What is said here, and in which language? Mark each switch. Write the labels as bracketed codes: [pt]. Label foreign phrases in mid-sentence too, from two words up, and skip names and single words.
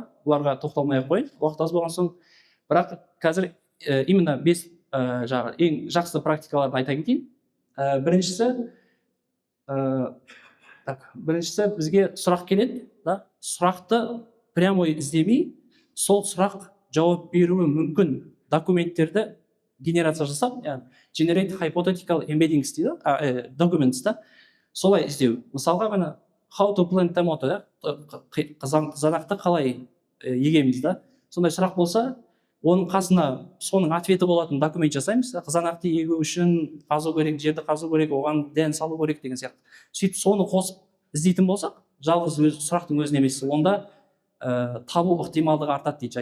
[kk] Бұларға тоқталмай қойын, уақыт аз болған соң. Бірақ қазір именно 5 ең жақсы практикаларды айта кетейін. Біріншісі бізге сұрақ келеді, да? Сұрақты прямой іздемей, сол сұрақ жауап беруі мүмкін документтерді генерация жасап, [en] generate hypothetical embeddings дейді, documents, да? [kk] Солай іздеу. Мысалға ғана [en] how to plant tomato, [kk] да? Қызанақты қалай егеміз, да? Сондай сұрақ болса, оның қасына соның ответі болатын документ жасаймыз. Қызанақты егу үшін қазу керек, жерді қазу керек, оған дән салу керек деген сияқты. Сөйтіп соны қосып іздейтін болсақ, жалғыз сұрақтың өзін емес, онда табу ықтималдығы артады дейді.